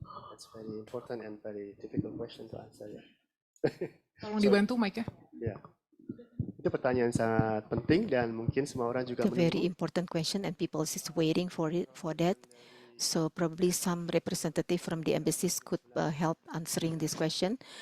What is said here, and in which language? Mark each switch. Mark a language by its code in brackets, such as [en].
[en] That's very important and very difficult question to answer. [id] Ya. Tolong dibantu mic-nya. Ya, itu pertanyaan sangat penting dan mungkin semua orang juga [en] menunggu. A very important question and people is waiting for that. So probably some representative from the embassies could help answering this question.